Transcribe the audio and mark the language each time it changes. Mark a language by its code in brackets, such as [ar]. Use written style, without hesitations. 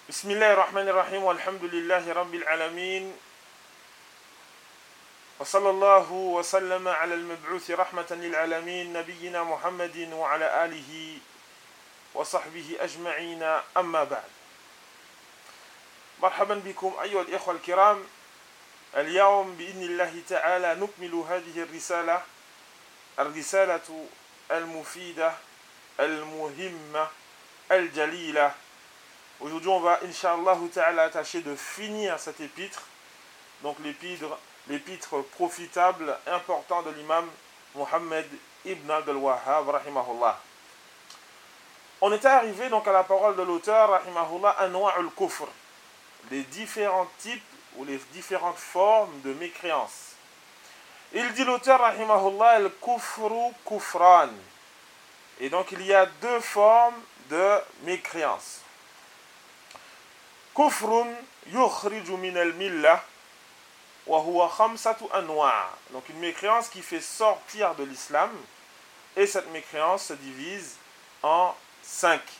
[ar] بسم الله الرحمن الرحيم والحمد لله رب العالمين وصلى الله وسلم على المبعوث رحمة للعالمين نبينا محمد وعلى آله وصحبه أجمعين أما بعد مرحبا بكم أيها الإخوة الكرام اليوم بإذن الله تعالى نكمل هذه الرسالة الرسالة المفيدة المهمة الجليلة. [fr] Aujourd'hui, on va, Inch'Allah ta'ala, tâcher de finir cet épître. Donc, l'épître profitable, important de l'imam Muhammad ibn Abdul Wahhab, rahimahullah. On était arrivé donc à la parole de l'auteur, rahimahullah, Anwa'ul Kufr. Les différents types ou les différentes formes de mécréance. Il dit l'auteur, rahimahullah, [ar] el kufru kufran. [fr] Et donc, il y a deux formes de mécréance. [ar] كفر يخرج من الملة وهو خمسة أنواع. [fr] Donc une mécréance qui fait sortir de l'islam et cette mécréance se divise en cinq.